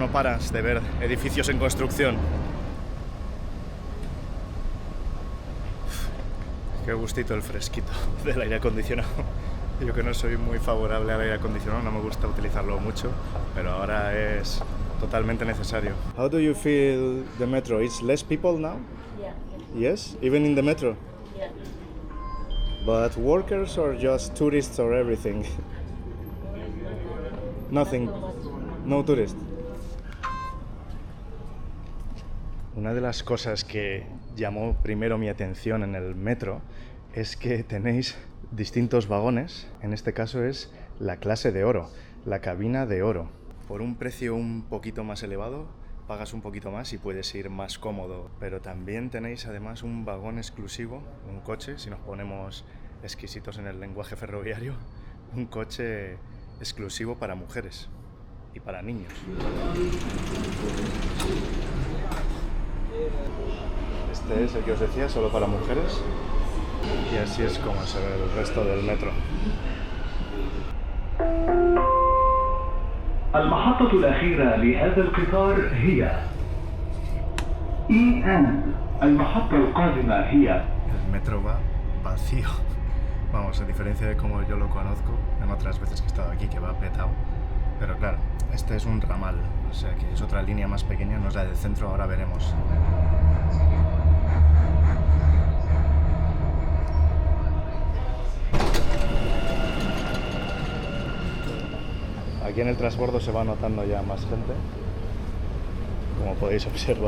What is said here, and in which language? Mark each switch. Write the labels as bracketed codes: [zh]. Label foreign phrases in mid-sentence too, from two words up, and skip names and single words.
[es] No paras de ver edificios en construcción. Qué gustito el fresquito del aire acondicionado. Yo que no soy muy favorable al aire acondicionado, no me gusta utilizarlo mucho, pero ahora es totalmente necesario. [en] How do you feel the metro? It's less people now? Yeah. Yes? Even in the metro? Yeah. But workers or just tourists or everything? Nothing. No tourists. [es] Una de las cosas que llamó primero mi atención en el metro es que tenéis distintos vagones. En este caso es la clase de oro, la cabina de oro. Por un precio un poquito más elevado, pagas un poquito más y puedes ir más cómodo. Pero también tenéis además un vagón exclusivo, un coche, si nos ponemos exquisitos en el lenguaje ferroviario, un coche exclusivo para mujeres y para niños. Este es el que os decía, solo para mujeres, y así es como se ve el resto del metro. [ar] المحطة الأخيرة لهذا القطار هي إيان. المحطة القادمة هي. [es] El metro va vacío. Vamos, a diferencia de como yo lo conozco en otras veces que he estado aquí, que va petado. Pero claro, este es un ramal, o sea que es otra línea más pequeña, no es la del centro, ahora veremos. Aquí en el transbordo se va notando ya más gente, como podéis observar.